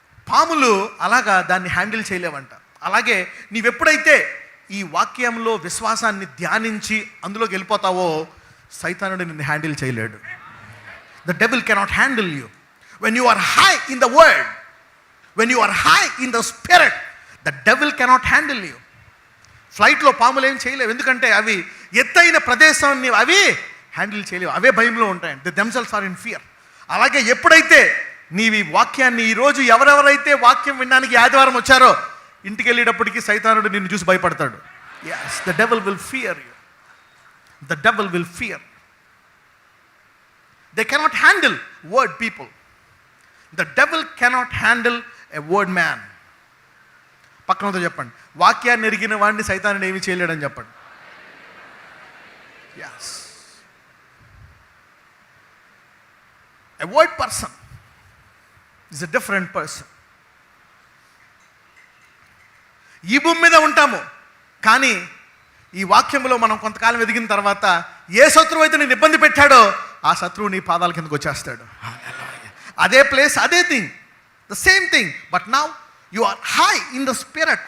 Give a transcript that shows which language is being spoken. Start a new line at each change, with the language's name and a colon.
Telugu: పాములు అలాగా దాన్ని హ్యాండిల్ చేయలేవంట. అలాగే నీవెప్పుడైతే ఈ వాక్యంలో విశ్వాసాన్ని ధ్యానించి అందులోకి వెళ్ళిపోతావో సైతానుడు నిన్ను హ్యాండిల్ చేయలేడు.
English: The devil cannot handle you. When you are high in the word, when you are high in the spirit, the devil cannot handle you.
Telugu: ఫ్లైట్లో పాములు ఏం చేయలేవు, ఎందుకంటే అవి ఎత్తైన ప్రదేశాన్ని అవి హ్యాండిల్ చేయలేవు, అవే భయంలో ఉంటాయండి.
English: They themselves are in fear.
Telugu: అలాగే ఎప్పుడైతే నీవి వాక్యాన్ని, ఈరోజు ఎవరెవరైతే వాక్యం వినడానికి ఆదివారం వచ్చారో ఇంటికి వెళ్ళేటప్పటికి సైతానుడు నిన్ను చూసి భయపడతాడు.
English: Yes, the devil will fear you. The devil will fear. They cannot handle word people. The devil cannot handle a word man.
Telugu: పక్కనతో చెప్పండి, వాక్యాన్ని ఎరిగిన వాడిని సైతానుడు ఏమీ చేయలేడని చెప్పండి.
English: Yes. A word person is a different person.
Telugu: ఈ భూమి మీద ఉంటాము కానీ ఈ వాక్యంలో మనం కొంతకాలం ఎదిగిన తర్వాత ఏ శత్రువు అయితే నేను ఇబ్బంది పెట్టాడో ఆ శత్రువు నీ పాదాల కిందకు వచ్చేస్తాడు.
English: అదే ప్లేస్, అదే thing, the same thing, but now you are high in the spirit.